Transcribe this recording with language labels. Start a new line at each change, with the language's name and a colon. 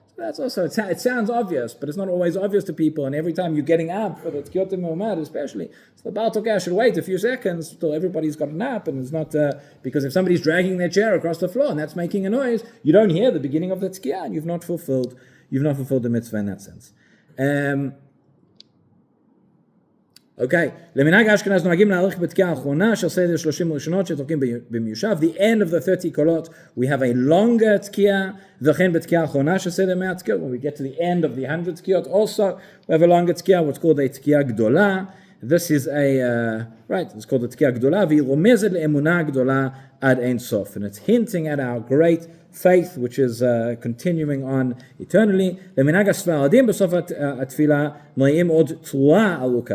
English: So that's also, it sounds obvious, but it's not always obvious to people. And every time you're getting up for the tkiyot me'umad especially, so the Baal Tokeh should wait a few seconds till everybody's got a nap, and it's not because if somebody's dragging their chair across the floor and that's making a noise, you don't hear the beginning of the tkiyah and you've not fulfilled the mitzvah in that sense.
Hebrew: Okay, למנהג אשכנז נוהגים להאריך בתקיעה האחרונה של סדר 30 ראשונות שתוקעים במיושב.
English: The end of the 30 קולות, we have a longer תקיעה,
Hebrew: וכן בתקיעה האחרונה של סדר 100 תקיעות.
English: When we get to the end of the 100 תקיעות, also we have a longer תקיעה, what's called a תקיעה גדולה. This is it's called a
Hebrew: תקיעה גדולה, והיא רומזת לאמונה גדולה עד אין סוף.
English: And it's hinting at our great faith, which is continuing on eternally.
Hebrew: למנהג הספרדים בסוף התפילה מראים עוד תרועה ארוכה.